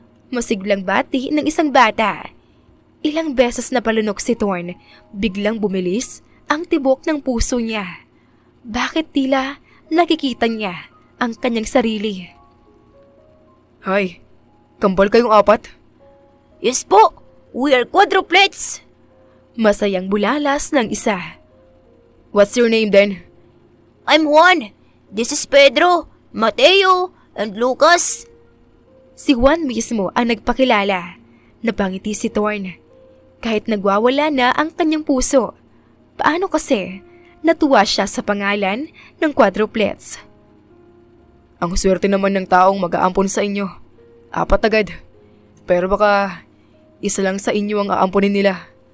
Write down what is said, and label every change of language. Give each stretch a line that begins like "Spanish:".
Filipino: Masiglang bati ng isang bata. Ilang beses na palunok si Thorn, biglang bumilis ang tibok ng puso niya. Bakit tila nakikita niya ang kanyang sarili? Hi, kambal kayong 4?
English: Yes po! We are quadruplets!
Filipino: Masayang bulalas ng isa.
English: What's your name then? I'm Juan. This is Pedro, Mateo, and Lucas.
Filipino: Si Juan mismo ang nagpakilala. Napangiti si Thorn. Kahit nagwawala na ang kanyang puso. Paano kasi natuwa siya sa pangalan ng quadruplets? Ang swerte naman ng taong mag-aampon sa inyo. 4 agad. Pero baka isa lang sa inyo ang aamponin nila.